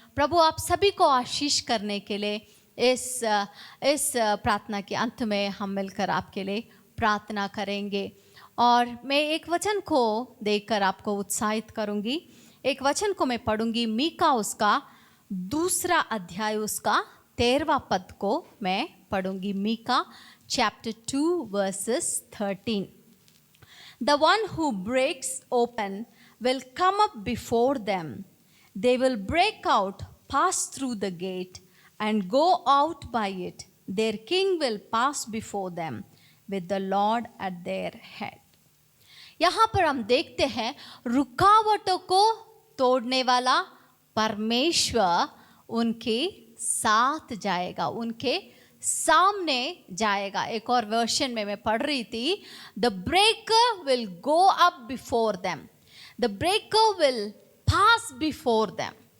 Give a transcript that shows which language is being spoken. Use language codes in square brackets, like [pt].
[hi] प्रभु आप सभी को आशीष करने के लिए इस प्रार्थना के अंत में हम मिलकर आपके लिए प्रार्थना करेंगे। और मैं एक वचन को देखकर आपको उत्साहित करूंगी। एक वचन को मैं पढ़ूंगी, मीका उसका 2 अध्याय उसका 13वां पद को मैं पढ़ूंगी। [en] Micah chapter 2 verses 13. The one who breaks open will come up before them. They will break out, pass through the gate, and go out by it. Their king will pass before them with the Lord at their head. [hi] यहाँ पर हम देखते हैं रुकावटों को तोड़ने वाला परमेश्वर उनके साथ जाएगा, उनके सामने जाएगा। एक और वर्शन में मैं पढ़ रही थी, [en] The breaker will go up before them, the breaker will pass before them.